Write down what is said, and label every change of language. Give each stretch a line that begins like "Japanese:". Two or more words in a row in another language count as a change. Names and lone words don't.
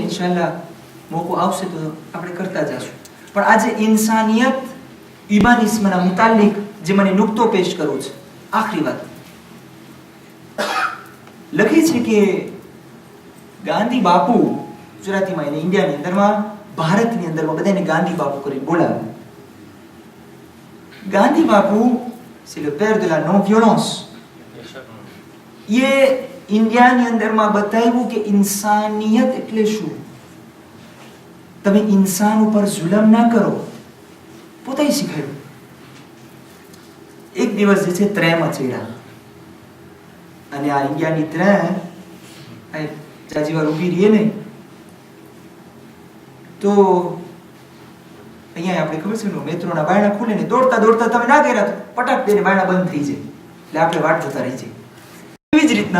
Gujarati: ઇન્શાઅલ્લાહ મોકો આવશે તો આપણે કરતા જશું. પણ આજે ઇન્સાનિયત હ્યુમનિઝમના મુતાલિક જે મને નુક્તો પેશ કરવો છે, આખરી વાત લખી છે કે ગાંધી બાપુ, ગુજરાતીમાં એને ઇન્ડિયાની અંદરમાં, ભારતની અંદરમાં બધાને ગાંધી બાપુ કરી બોલાવે. ગાંધી બાપુ
French: c'est le père de la non violence.
Gujarati: એ ઇન્ડિયાની અંદરમાં બતાવ્યું કે ઇન્સાનિયત એટલે શું. તમે ઇન્સાન ઉપર જુલમ ના કરો, પોતે શીખાયું. એક દિવસ જે છે ટ્રેનમાં ચડ્યા અને આ ઇન્ડિયાની ટ્રેન જાજી વાર ઊભી રહીએ ને તો અહીંયા આપણે ખબર છે ને મેટ્રોના બાયણા ખુલે ને દોડતા દોડતા તમે ના ગયા તો પટાક દઈને બાયણા બંધ થઈ જાય, એટલે આપણે વાટ જોતા રહી જાય.